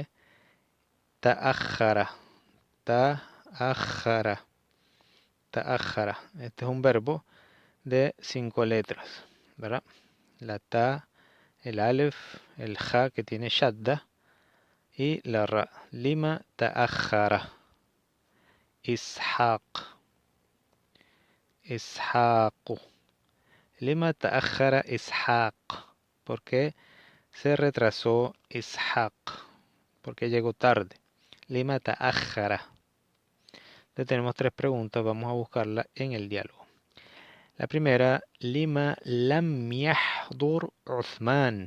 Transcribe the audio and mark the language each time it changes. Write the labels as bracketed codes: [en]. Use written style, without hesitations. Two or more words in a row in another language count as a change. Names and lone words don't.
[ar] تأخر، تأخر، تأخر. [es] Este es un verbo de 5 letras, ¿verdad? La ta, el alef, el ja que tiene shadda y la ra. [ar] لم تأخر. Ishaq, Ishaq. لم تأخر Ishaq. [es] ¿Por qué se retrasó Ishaq? ¿Por qué llegó tarde? [ar] لم تأخر. [es] Entonces tenemos 3 preguntas, vamos a buscarla en el diálogo. La primera, [ar] لم لم يحضر عثمان.